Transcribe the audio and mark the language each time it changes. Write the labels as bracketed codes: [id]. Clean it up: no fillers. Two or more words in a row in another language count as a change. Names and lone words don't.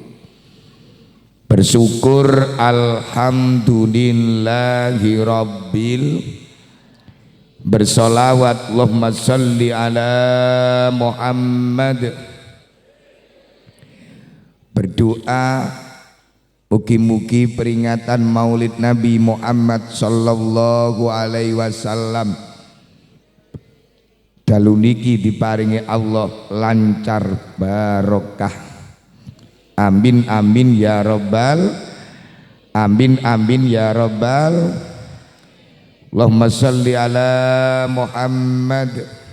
[ar] Bersyukur الحمد لله رب. Bersolawat اللهم صل على محمد. [jv] Berdoa mugi-mugi peringatan Maulid Nabi Muhammad [ar] صلى الله عليه وسلم [jv] dalu niki diparingi Allah lancar barokah. [ar] آمين آمين يا رب آمين آمين يا رب amin amin ya rabbal. اللهم صل على محمد.